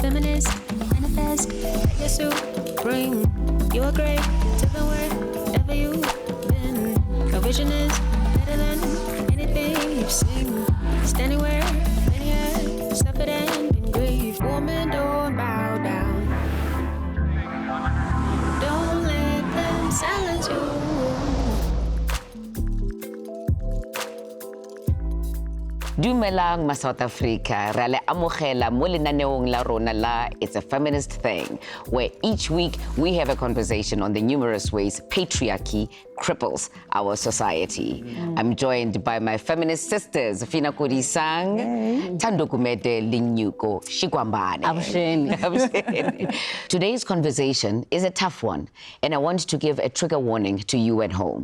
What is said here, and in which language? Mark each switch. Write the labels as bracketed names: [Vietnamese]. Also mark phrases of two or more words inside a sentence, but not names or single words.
[English] feminist, manifest, that you're supreme. You are great, taking wherever you've been. Your vision is better than anything you've seen. Standing where many have suffered and been grieved. Woman, don't bow down. Don't let them silence you. [Tswana] Dumelang ma South Africa, ra le amogela mo lenaneong la rona la [English] It's a Feminist Thing, where each week we have a conversation on the numerous ways patriarchy cripples our society. I'm joined by my feminist sisters, Fina Kodisang, Thando Kumete Linyuko, Shikwambane. Today's conversation is a tough one, and I want to give a trigger warning to you at home.